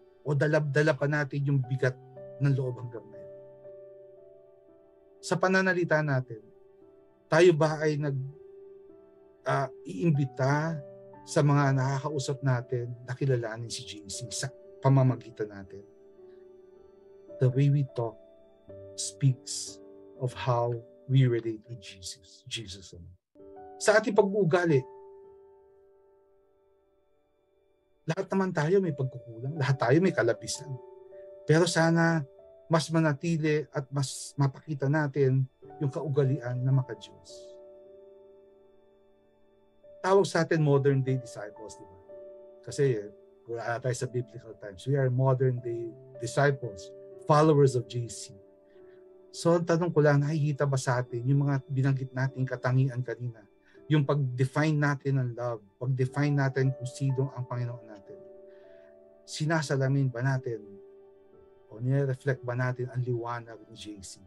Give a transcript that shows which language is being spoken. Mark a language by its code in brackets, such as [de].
[tl] O dala pa natin yung bigat ng loob hanggang ngayon? Sa pananalita natin, tayo ba ay iimbita sa mga nakakausap natin na kilalanin si JC sa pamamagitan natin? [en] The way we talk speaks of how we relate with Jesus. [tl] Sa ating pag-uugali, lahat naman tayo may pagkukulang, lahat tayo may kalabisan. Pero sana mas manatili at mas mapakita natin yung kaugalian na maka-Diyos. Tawag sa atin modern day disciples, di ba? Kasi wala tayo sa biblical times. [en] We are modern day disciples, followers of JC. [tl] So, ang tanong ko lang, nakikita ba sa atin yung mga binanggit natin katangian kanina? Yung pag-define natin ng love, pag-define natin kung sino ang Panginoon natin. Sinasalamin ba natin o nire-reflect ba natin ang liwanag ni JC?